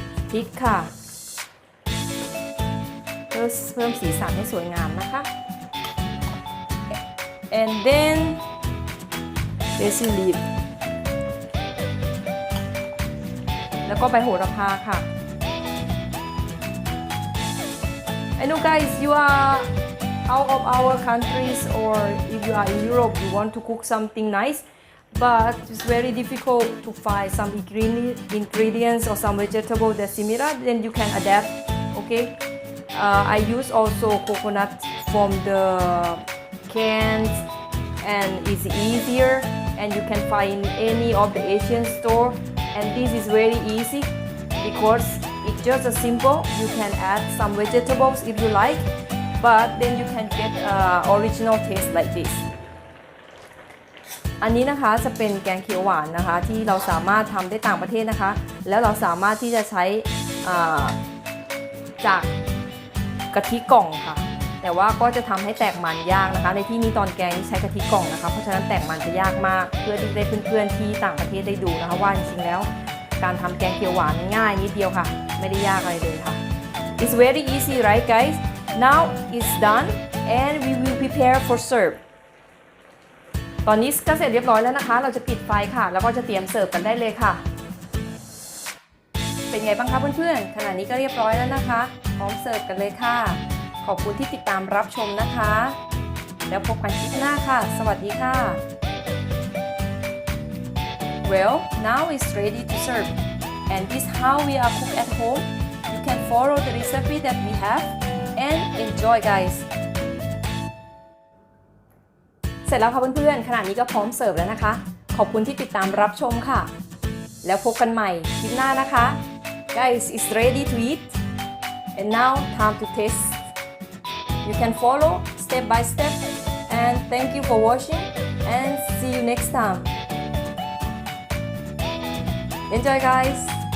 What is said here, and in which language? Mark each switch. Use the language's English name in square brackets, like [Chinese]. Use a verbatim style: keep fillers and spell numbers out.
[Thai] พริกค่ะเพื่อเพิ่มสีสันให้สวยงามนะคะ [English] and then basil leaf [Thai] แล้วก็ใบโหระพาค่ะ [English] I know guys you are out of our countries, or if you are in Europe, you want to cook something nice, but it's very difficult to find some ingre- ingredients or some vegetable that's similar, then you can adapt, okay? Uh, I use also coconut from the cans, and it's easier, and you can find any of the Asian store, and this is very easy because it's just a simple. You can add some vegetables if you like, but then you can get uh, original taste like this. [Thai] อันนี้นะคะจะเป็นแกงเขียวหวานนะคะที่เราสามารถทำได้ต่างประเทศนะคะแล้วเราสามารถที่จะใช้อ่าจากกะทิกล่องค่ะแต่ว่าก็จะทำให้แตกมันยากนะคะในที่นี้ตอนแกงนี่ใช้กะทิกล่องนะคะเพราะฉะนั้นแตกมันจะยากมากเพื่อที่จะได้เพื่อนๆที่ต่างประเทศได้ดูนะคะว่าจริงๆแล้วการทำแกงเขียวหวานง่ายนิดเดียวค่ะไม่ได้ยากอะไรเลยค่ะ [English] It's very easy, right, guys? Now it's done and we will prepare for serve. [Thai] ตอนนี้ก็เสร็จเรียบร้อยแล้วนะคะเราจะปิดไฟค่ะแล้วก็จะเตรียมเสิร์ฟกันได้เลยค่ะเป็นไงบ้างคะเพื่อนๆขณะนี้ก็เรียบร้อยแล้วนะคะพร้อมเสิร์ฟกันเลยค่ะขอบคุณที่ติดตามรับชมนะคะแล้วพบกันคลิปหน้าค่ะสวัสดีค่ะ [English] Well, now it's ready to serve and this how we are cooked at home. You can follow the recipe that we have and enjoy, guys. [Thai] เสร็จแล้วค่ะเพื่อนๆขณะนี้ก็พร้อมเสิร์ฟแล้วนะคะขอบคุณที่ติดตามรับชมค่ะแล้วพบกันใหม่คลิปหน้านะคะ [English] Guys, it's ready to eat and now time to taste. You can follow step by step and thank you for watching and see you next time. Enjoy guys!